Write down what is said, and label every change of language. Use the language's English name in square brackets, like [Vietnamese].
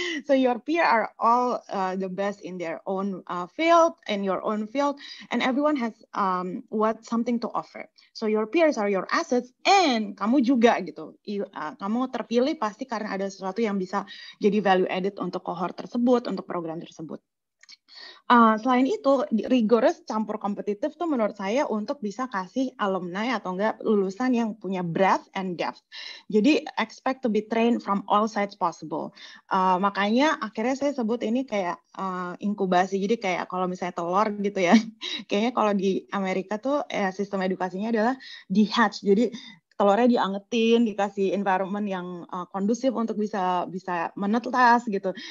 [English] So your peer are all the best in their own field, in your own field, and everyone has something to offer. So your peers are your assets, [Indonesian] and kamu juga gitu. Kamu terpilih pasti karena ada sesuatu yang bisa jadi value added untuk cohort tersebut, untuk program tersebut. Selain itu, rigorous campur kompetitif tuh menurut saya untuk bisa kasih alumni atau enggak lulusan yang punya [English] breadth and depth. [Indonesian] Jadi [English] expect to be trained from all sides possible. [Indonesian] Makanya akhirnya saya sebut ini kayak inkubasi. Jadi kayak kalau misalnya telur gitu ya, kayaknya kalau di Amerika tuh sistem edukasinya adalah di hatch. Jadi telurnya diangetin, dikasih environment yang kondusif untuk bisa menetas gitu.